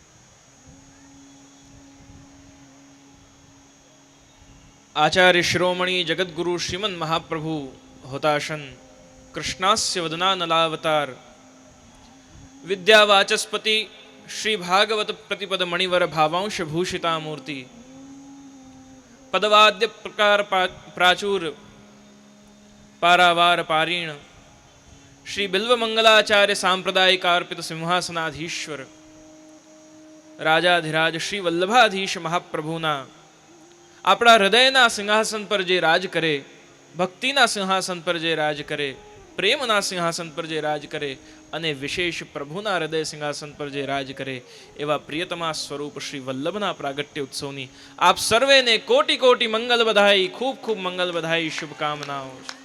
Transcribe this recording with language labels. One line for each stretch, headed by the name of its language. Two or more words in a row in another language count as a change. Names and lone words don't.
Sanskrit: आचार्य शिरोमणि जगद्गुरु श्रीमन् महाप्रभु होताशन कृष्णास्य वदनानलावतार विद्यावाचस्पति श्री भागवत प्रतिपद मणिवर भावांश भूषिता मूर्ति पदवाद्य प्रकार प्राचूर पारावार पारीण श्री बिल्व मंगलाचार्य सांप्रदायिकार्पित सिंहासनाधीश्वर राजाधिराज श्री वल्लभाधीश महाप्रभुना
Gujarati: આપણા હૃદયના સિંહાસન
Sanskrit: પર જે રાજ કરે, ભક્તિના સિંહાસન પર જે રાજ કરે, પ્રેમના સિંહાસન પર જે રાજ કરે અને વિશેષ પ્રભુના હૃદય સિંહાસન પર જે રાજ કરે એવા પ્રિયતમા સ્વરૂપ શ્રી વલ્લભના પ્રાગટ્ય ઉત્સવની આપ સર્વેને કોટી કોટી મંગલ બધાઈ, ખૂબ ખૂબ મંગલ બધાઈ, શુભકામનાઓ।